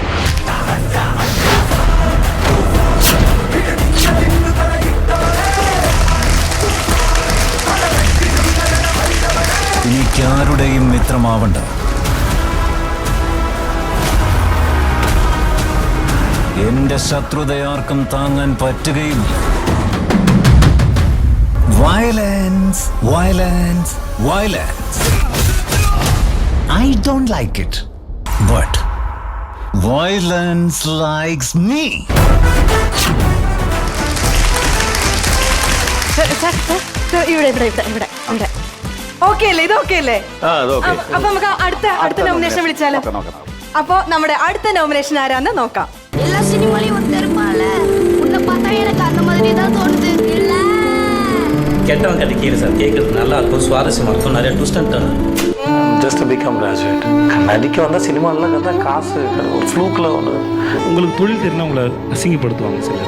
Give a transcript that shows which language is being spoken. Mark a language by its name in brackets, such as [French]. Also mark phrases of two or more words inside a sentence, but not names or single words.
[Malayalam] എനിക്കാരുടെയും മിത്രമാവണ്ട. എന്റെ ശത്രുതയാർക്കും താങ്ങാൻ പറ്റുകയുമില്ല. [English] Violence, violence, violence. I don't like it, but violence likes me. [Malayalam] ഇവിടെ ഓക്കെ അല്ലേ? ഇത് ഓക്കെ അല്ലേ? അപ്പൊ നമുക്ക് അടുത്ത നോമിനേഷൻ വിളിച്ചാലോ? അപ്പൊ നമ്മുടെ അടുത്ത നോമിനേഷൻ ആരാന്ന് നോക്കാം. എല്ലാ സിനിമയിലും [Tamil] கெட்டவன் கதை கேளு சார், கேட்கறது நல்லா இருக்கும், சுவாரஸ்யமா இருக்கும், நிறைய [English] twist and turn. just become graduate. [Tamil] நடிக்க வந்தால் சினிமாவில் கதை காசு ஒரு ஃப்ளூக்கில் ஒன்று. உங்களுக்கு தொழில் தெரிஞ்சா உங்களை அசிங்கப்படுத்துவாங்க சிலர்.